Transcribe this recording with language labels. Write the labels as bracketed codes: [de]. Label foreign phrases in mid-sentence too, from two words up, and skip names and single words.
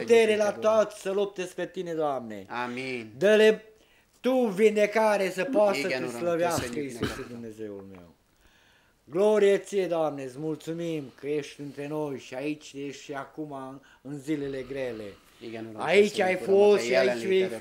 [ro] putere [hu] neked, [ro] la [hu] Uram. [ro] toți să lupte spre Tine, Doamne. Amin. Dă-le Tu vindecare să poată să [hu] Igen, [ro] Te [hu] Uram, [ro] slăvească, [hu] köszönjük [ro] Iisuse, [hu] neked. [ro] Dumnezeul meu. Glorie Ție, Doamne, îți mulțumim că ești între noi și aici ești și acum în zilele grele. [hu] Igen, Uram, [ro] Aici [hu] köszönjük, [ro] ai [hu] Uram, a [ro] fost [hu] te [ro] și aici vei [hu] jelenlétedet.